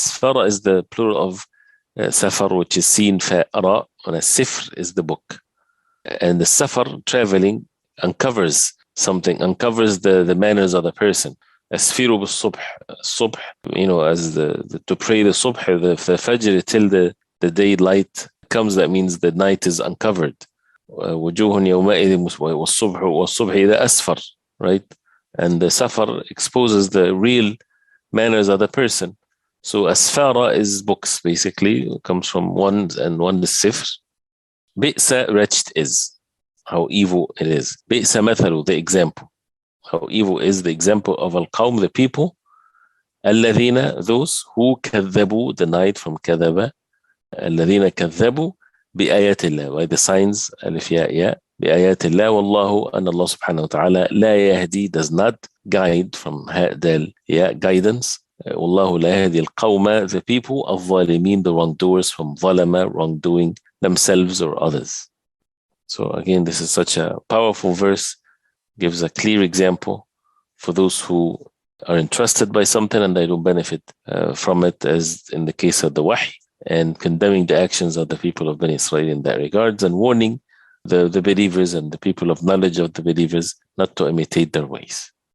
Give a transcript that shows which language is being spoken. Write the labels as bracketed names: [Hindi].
[English] أسفارا is the plural of سفر, which is seen, فاء راء, and a sifr is the book. And the safar, traveling, uncovers something, uncovers the manners of the person. [Arabic] أسفروا بالصبح, الصبح, [English] as to pray the subh, the fajr, till the daylight comes. That means the night is uncovered. [Arabic] وجوه يومئذ والصبح إذا أسفر, right? [English] And the safar exposes the real manners of the person. So asfara is books, basically. It comes from one, and one is sifr. Bi'sa, wretched is, how evil it is. Bi'sa mathalu, the example. How evil is the example of al-qawm, the people, [Arabic] الذين, those who كذبوا, denied from كذب, الذين كذبوا بآيات الله, by the signs ألف ياء ياء, بآيات الله, والله أن الله سبحانه وتعالى لا يهدي, [English] does not guide, [Arabic] from هاء دال ياء, guidance, والله لا يهدي القوم, the people, الظالمين, [English] the wrongdoers, [Arabic] from ظلم, wrongdoing, [English] themselves or others. So again, this is such a powerful verse, gives a clear example for those who are entrusted by something and they don't benefit from it, as in the case of the wahy, and condemning the actions of the people of Bani Israel in that regards, and warning the believers and the people of knowledge of the believers not to imitate their ways.